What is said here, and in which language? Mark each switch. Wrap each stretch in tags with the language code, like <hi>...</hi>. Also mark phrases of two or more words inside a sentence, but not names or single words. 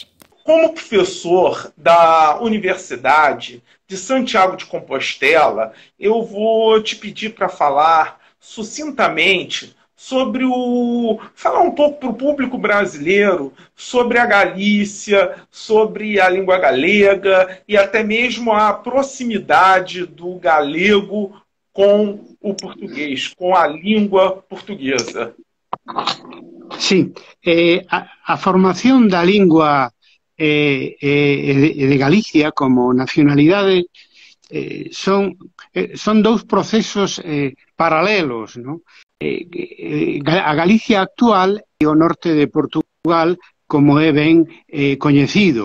<pt>Como professor da Universidade de Santiago de Compostela, eu vou te pedir para falar sucintamente sobre falar um pouco para o público brasileiro sobre a Galícia, sobre a língua galega e até mesmo a proximidade do galego com o português, com a língua portuguesa. Sim,</pt> <gl>a formación da lingua de Galicia como nacionalidade son dous procesos paralelos, ¿no? A Galicia actual e o norte de Portugal, como é ben coñecido.</gl>